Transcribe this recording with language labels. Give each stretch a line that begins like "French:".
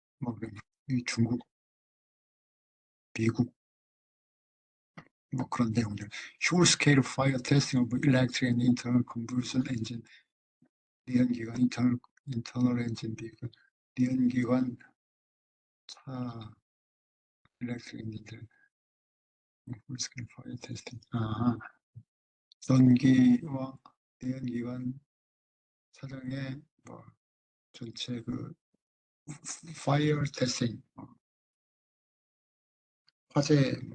Korean: 뭐, 이 중국, 미국, 뭐 그런 내용들.
English: Huge scale fire testing of electric and internal combustion engine. 내연기관, internal engine vehicle.
Korean: 내연기관 차,
English: electric engine. Huge scale fire testing.
Korean: 아, 전기와 내연기관 차량의 뭐 전체 그 fire testing, 화재